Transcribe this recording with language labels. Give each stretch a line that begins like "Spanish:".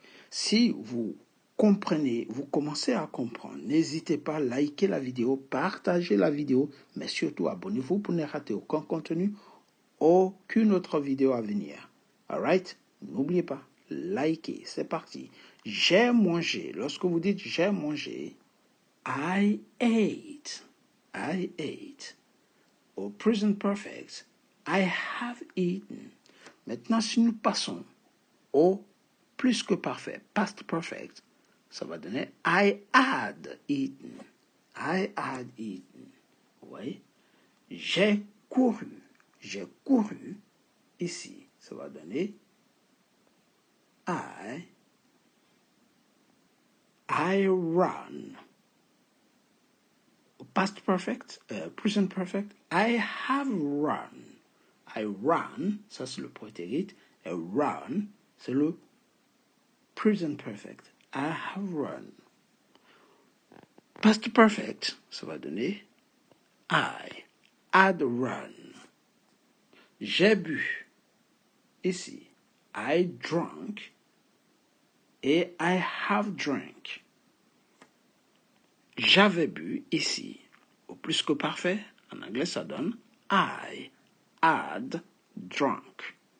French: Si vous comprenez, vous commencez à comprendre, n'hésitez pas à liker la vidéo, partager la vidéo, mais surtout abonnez-vous pour ne rater aucun contenu, aucune autre vidéo à venir.
English: Alright?
French: N'oubliez pas, likez, c'est parti. J'ai mangé. Lorsque vous dites j'ai mangé,
English: I ate. I ate. Au present perfect, I have eaten.
French: Maintenant, si nous passons au plus que parfait, past perfect, ça va donner
English: I had eaten. I had eaten.
French: Vous voyez? J'ai couru. J'ai couru. Ici, ça va donner
English: I ran. Past perfect, present perfect, I have run. I ran,
French: ça c'est le prétérit, et run, c'est le present perfect.
English: I have run.
French: Past perfect, ça va donner
English: I had run.
French: J'ai bu.
English: Ici, I drank et I have drank.
French: J'avais bu ici. Au plus que parfait, en anglais ça donne
English: I had drunk.